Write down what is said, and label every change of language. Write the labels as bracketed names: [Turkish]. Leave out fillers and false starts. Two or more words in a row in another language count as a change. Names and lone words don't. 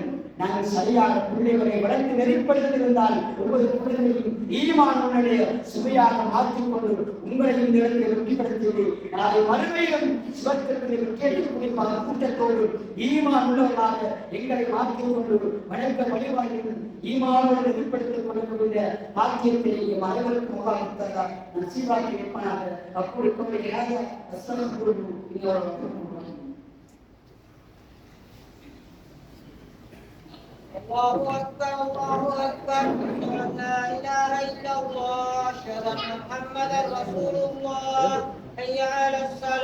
[Tamil] நாங்கள் சரியாக பிள்ளைகளை வளர்த்து நெறிப்படுத்தியிருந்தால் ஒவ்வொரு குழந்தையும் ஈமானுடைய சுவையாக மாற்றிக்கொண்டு உங்களை இந்த இடத்தில் வெற்றிப்படுத்தி நாளை மறுமையிலும் சுவர்க்கத்திலே கேட்கக்கூடிய கூட்டத்தோடு ஈமான் உள்ளவர்களாக எங்களை மாற்றிக்கொண்டு வணக்க வழிபாடுகள் ஈமானோடு நெறிப்படுத்திக் கொள்ளக்கூடிய பாக்கியத்தை அனைவருக்கு முகாமித்தார் நசீவாக்கி இருப்பனாக. அப்படி கொண்டு [Arabic] الله أكبر الله أكبر لا إله إلا الله أشهد أن محمدا رسول الله حي على الصلاة.